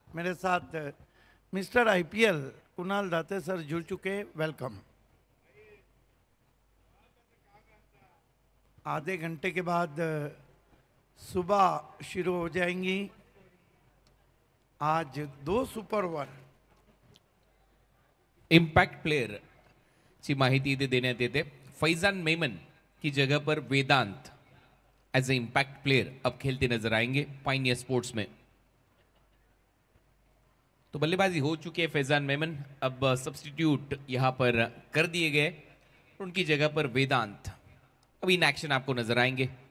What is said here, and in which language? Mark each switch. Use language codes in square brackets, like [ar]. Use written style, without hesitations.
[hi] मेरे साथ mister IPL Kunal दाते sir जुड़ चुके. वेलकम. आधे घंटे के बाद सुबह शुरू हो जाएंगी. आज 2 सुपर ओव्हर. [mr] इम्पैक्ट प्लेयर ची माहिती इथे देण्यात येते. [hi] फैजान मेमन की जगह पर वेदांत एज ए इम्पैक्ट प्लेयर अब खेलते नजर आएंगे पायनियर स्पोर्ट्स में. तो बल्लेबाजी हो चुकी है फैजान मेमन, अब सब्स्टिट्यूट यहां पर कर दिए गए. उनकी जगह पर वेदांत अब इन एक्शन आपको नजर आएंगे.